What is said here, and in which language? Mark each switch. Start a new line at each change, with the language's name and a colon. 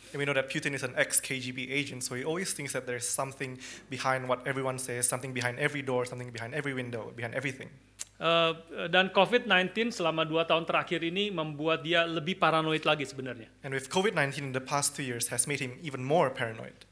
English: And we know that Putin is an ex-KGB agent, so he always thinks that there's something behind what everyone says, something behind every door, something behind every window, behind everything.
Indonesian: Dan COVID-19 selama 2 tahun terakhir ini membuat dia lebih paranoid lagi sebenarnya.
English: And with COVID-19 in the past 2 years has made him even more paranoid.